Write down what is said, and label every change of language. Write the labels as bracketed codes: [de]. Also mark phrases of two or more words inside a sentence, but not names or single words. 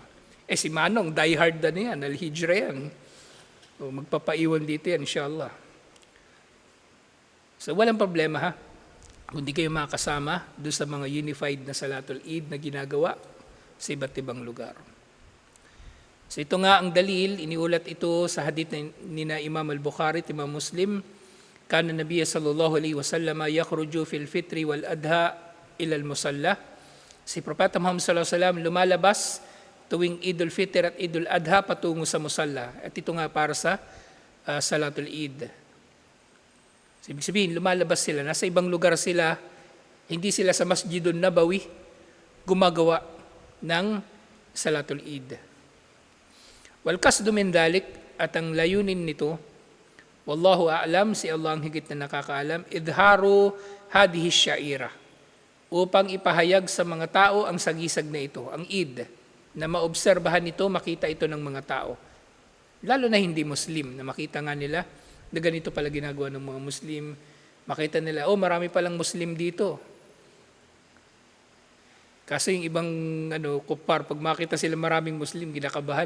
[tl] Si Manong, diehard na yan, al-hijra yan. Magpapaiwan dito yan, inshallah. So, walang problema ha. Kung di kayo makasama doon sa mga unified na Salatul Eid na ginagawa sa iba't ibang lugar. So ito nga ang dalil, iniulat ito sa hadith ni Imam al-Bukhari at Imam Muslim. [ar] كان النبي صلى الله عليه وسلم يخرج في الفطر والأضحى إلى المصلى. [tl] Si Propeta Muhammad [ar] صلى الله عليه وسلم [tl] lumalabas tuwing Idul Fitr at Idul Adha patungo sa musalla. At ito nga para sa Salatul Eid. Ibig sabihin, lumalabas sila, nasa ibang lugar sila, hindi sila sa Masjidun Nabawi, gumagawa ng Salatul Eid. [ar] والقصد من ذلك, [tl] at ang layunin nito, [ar] والله أعلم, [tl] si Allah ang higit na nakakaalam, [ar] إظهار هذه الشعيرة, [tl] upang ipahayag sa mga tao ang sagisag na ito, ang Eid, na maobserbahan ito, makita ito ng mga tao. Lalo na hindi Muslim, na makita nga nila, na ganito pala ginagawa ng mga Muslim. Makita nila, marami palang Muslim dito. Kaso yung ibang kupar, pag makita sila maraming Muslim, ginakabahan.